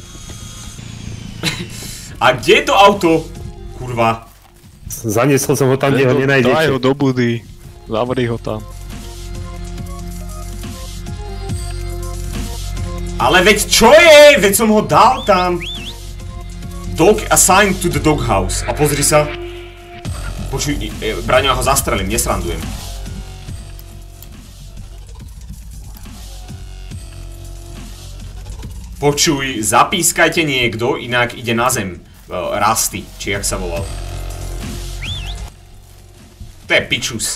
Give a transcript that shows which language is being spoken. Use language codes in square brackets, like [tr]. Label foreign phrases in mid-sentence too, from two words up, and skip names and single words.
[sk] A kde je to auto? Kurva. Zaniesol som ho tam, kde ho nenájdete. Daj ho do budy. Zavri ho tam. Ale veď čo je? Veď som ho dal tam. [en] Dog assigned to the doghouse. [sk] A pozri sa. Počuj, Braňo, ja ho zastrelím, nesrandujem. Počuj, zapískajte niekto, inak ide na zem. Rusty, či jak sa volal. To je pičus.